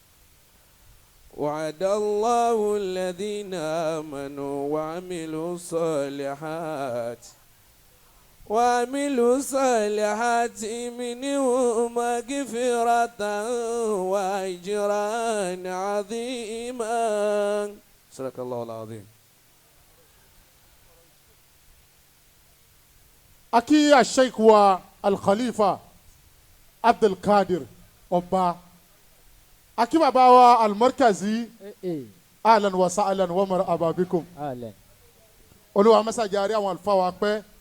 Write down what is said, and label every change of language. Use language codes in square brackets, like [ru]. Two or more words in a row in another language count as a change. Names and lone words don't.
[ar] وعد الله الذين آمنوا وعملوا الصالحات منهم مغفرة وأجرا عظيما. صدق الله العظيم. [yo] Aki Sheikh wa Al-Khalifa Abdul Qadir Ọba. Aki bàbá wa Al-Markazi. [ar] أهلا وسهلا ومرحبا بكم. [yo] Olúwa mẹ́sàgì àrí àwọn àlùfáà wa pẹ́.